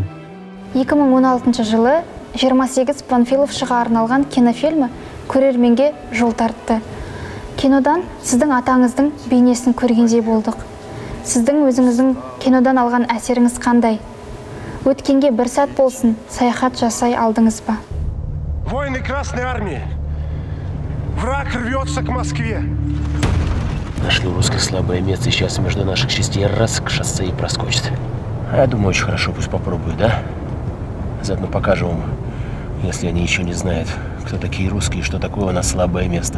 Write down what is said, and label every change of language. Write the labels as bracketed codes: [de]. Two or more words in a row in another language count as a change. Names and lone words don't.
[kk] 2016 жылы 28 Панфиловшыға арналған кинофильмі көрерменге жол тартты. Кинодан сіздің атаңыздың бейнесін көргендей болдық. Сіздің өзіңіздің кинодан алған әсеріңіз қандай? Өткенге бір сәт болсын саяхат жасай алдыңыз ба? [ru] Воины Красной Армии. Враг рвется к Москве. Нашли русское слабое место, сейчас между наших частей раз к шоссе и проскочит. Я думаю, очень хорошо, пусть попробуют, да? Заодно покажем им, если они еще не знают, кто такие русские, что такое у нас слабое место.